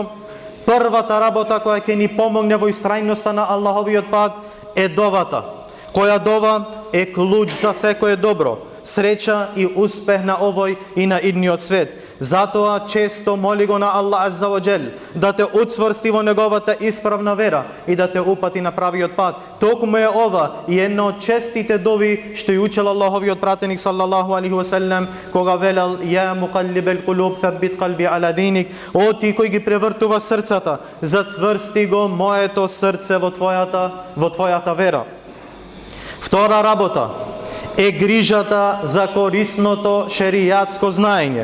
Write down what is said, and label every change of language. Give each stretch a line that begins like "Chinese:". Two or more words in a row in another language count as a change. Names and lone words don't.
Macedonian: Првата работа која ќе ни помогне во истрајноста на Аллаховиот пат е довата, која дова е клуч за секое добро, среќа и успех на овој и на идниот свет. Затоа често моли го на Аллах
Arabic: عز وجل
Macedonian: да те уцврсти во неговата исправна вера и да те упати на правиот пат. Токму е ова и една од честите дови што ја учел Аллаховиот пратеник
Arabic: صلى الله عليه وسلم,
Macedonian: кога велел:
Arabic: يا مقلب القلوب ثبت قلبي على دينك,
Macedonian: о ти кој ги превртува срцата, зацврсти го моето срце во твојата вера. Втора работа е грижата за корисното шеријатско знаење.